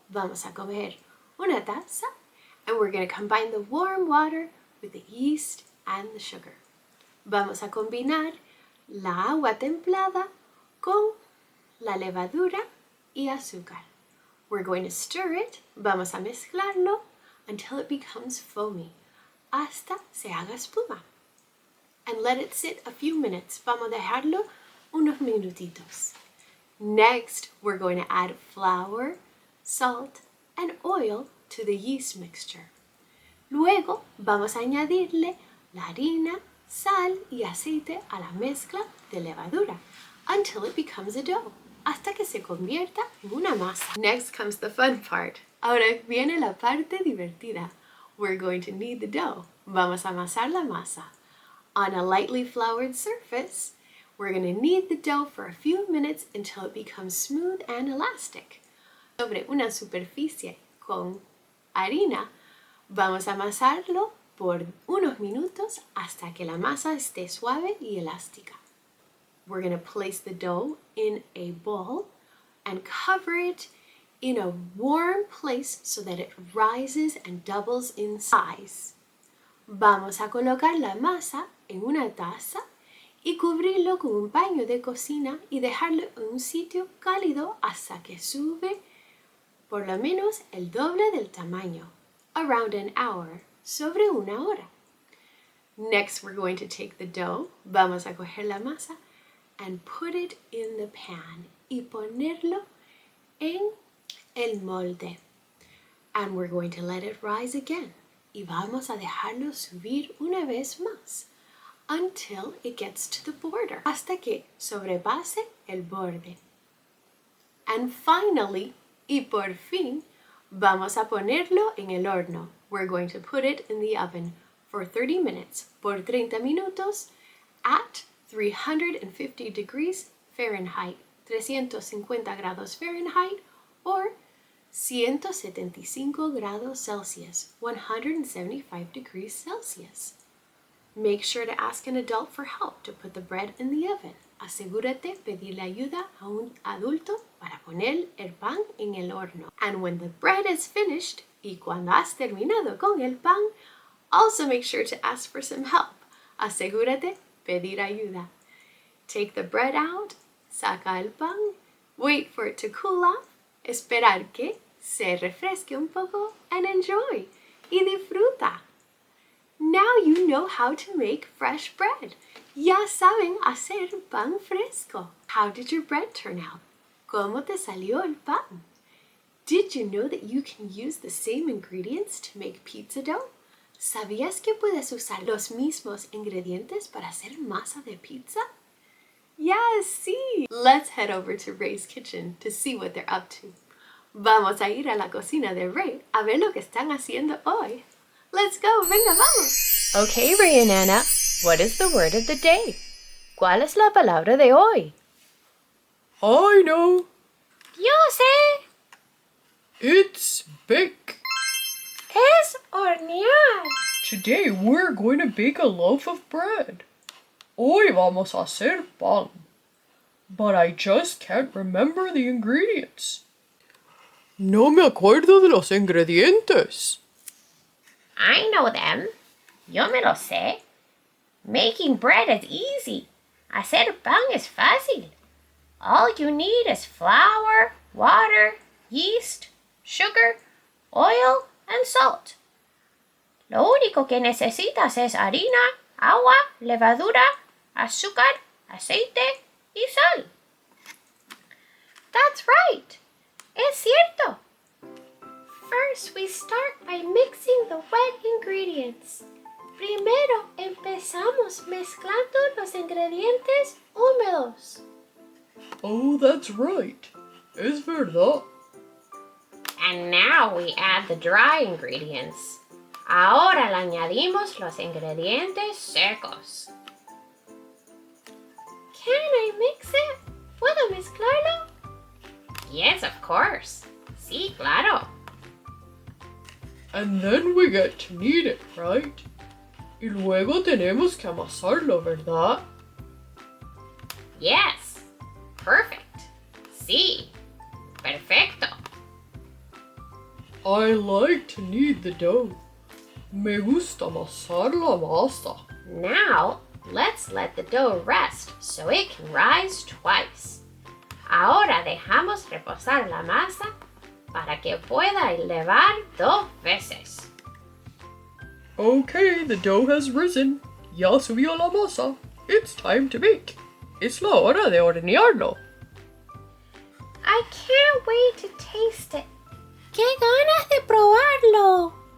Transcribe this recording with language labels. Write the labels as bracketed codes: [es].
[es] Vamos a coger una taza, [en] and we're going to combine the warm water with the yeast and the sugar. [es] Vamos a combinar la agua templada con la levadura y azúcar. [en] We're going to stir it, [es] vamos a mezclarlo [en] until it becomes foamy, [es] hasta se haga espuma. [en] And let it sit a few minutes. [es] Vamos a dejarlo unos minutitos. [en] Next, we're going to add flour, salt, and oil to the yeast mixture. [es] Luego, vamos a añadirle la harina, sal y aceite a la mezcla de levadura [en] until it becomes a dough, [es] hasta que se convierta en una masa. [en] Next comes the fun part. [es] Ahora viene la parte divertida. [en] We're going to knead the dough. [es] Vamos a amasar la masa. [en] On a lightly floured surface, we're going to knead the dough for a few minutes until it becomes smooth and elastic. [es] Sobre una superficie con harina, vamos a amasarlo por unos minutos hasta que la masa esté suave y elástica. [en] We're going to place the dough in a bowl and cover it in a warm place so that it rises and doubles in size. [es] Vamos a colocar la masa en una taza y cubrirlo con un paño de cocina y dejarlo en un sitio cálido hasta que sube por lo menos el doble del tamaño, [en] around an hour, [es] sobre una hora. [en] Next, we're going to take the dough, [es] vamos a coger la masa, [en] and put it in the pan [es] y ponerlo en el molde. [en] And we're going to let it rise again. [es] Y vamos a dejarlo subir una vez más [en] until it gets to the border, [es] hasta que sobrepase el borde. [en] And finally, [es] y por fin, vamos a ponerlo en el horno. [en] We're going to put it in the oven for 30 minutes, [es] por 30 minutos, [en] at 350 degrees Fahrenheit, [es] 350 grados Fahrenheit, [en] or [es] 175 grados Celsius, [en] 175 degrees Celsius. Make sure to ask an adult for help to put the bread in the oven. [es] Asegúrate pedirle ayuda a un adulto para poner el pan en el horno. [en] And when the bread is finished, [es] y cuando has terminado con el pan, [en] also make sure to ask for some help. [es] Asegúrate pedir ayuda. [en] Take the bread out, [es] saca el pan, [en] wait for it to cool off, [es] esperar que se refresque un poco, [en] and enjoy. [es] Y disfruta. [en] Now you know how to make fresh bread. [es] Ya saben hacer pan fresco. [en] How did your bread turn out? [es] ¿Cómo te salió el pan? [en] Did you know that you can use the same ingredients to make pizza dough? [es] ¿Sabías que puedes usar los mismos ingredientes para hacer masa de pizza? [en] Yes, sí. Let's head over to Ray's kitchen to see what they're up to. [es] Vamos a ir a la cocina de Ray a ver lo que están haciendo hoy. [en] Let's go, [es] venga, vamos. [en] Okay, Ray and Anna, what is the word of the day? [es] ¿Cuál es la palabra de hoy? [en] I know. [es] Yo sé. [en] It's bake. [es] Es hornear. [en] Today we're going to bake a loaf of bread. [es] Hoy vamos a hacer pan. [en] But I just can't remember the ingredients. [es] No me acuerdo de los ingredientes. [en] I know them. [es] Yo me lo sé. [en] Making bread is easy. [es] Hacer pan es fácil. [en] All you need is flour, water, yeast, sugar, oil, and salt. [es] Lo único que necesitas es harina, agua, levadura, azúcar, aceite y sal. [en] That's right. [es] Es cierto. [en] First, we start by mixing the wet ingredients. [es] Primero, empezamos mezclando los ingredientes húmedos. [en] Oh, that's right. [es] Es verdad. [en] And now we add the dry ingredients. [es] Ahora le añadimos los ingredientes secos. [en] Can I mix it? [es] ¿Puedo mezclarlo? [en] Yes, of course. [es] Sí, claro. [en] And then we get to knead it, right? [es] Y luego tenemos que amasarlo, ¿verdad? [en] Yes. Perfect. [es] Sí. Perfecto. [en] I like to knead the dough. [es] Me gusta amasar la masa. [en] Now, let's let the dough rest so it can rise twice. [es] Ahora dejamos reposar la masa para que pueda elevar 2 veces. [en] Okay, the dough has risen. [es] Ya subió la masa. [en] It's time to bake. [es] Es la hora de hornearlo. [en] I can't wait to taste it. [es] ¡Qué ganas de probarlo!